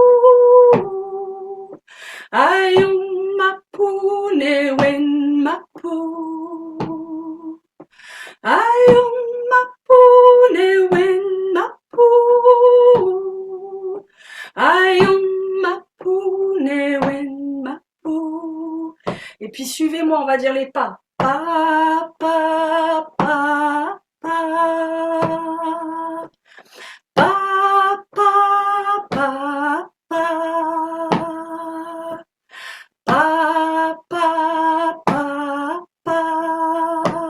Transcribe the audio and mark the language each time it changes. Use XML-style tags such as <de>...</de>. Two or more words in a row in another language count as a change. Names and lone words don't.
<arn>Ayom mapu ne wen mapu. Ayom mapu ne wen mapu. Ayom mapu ne wen mapu.</arn> <fr>Et puis suivez-moi, on va dire les pas. Pa, pa, pa, pa. Pa, pa, pa, pa. Pa, pa, pa, pa.</fr>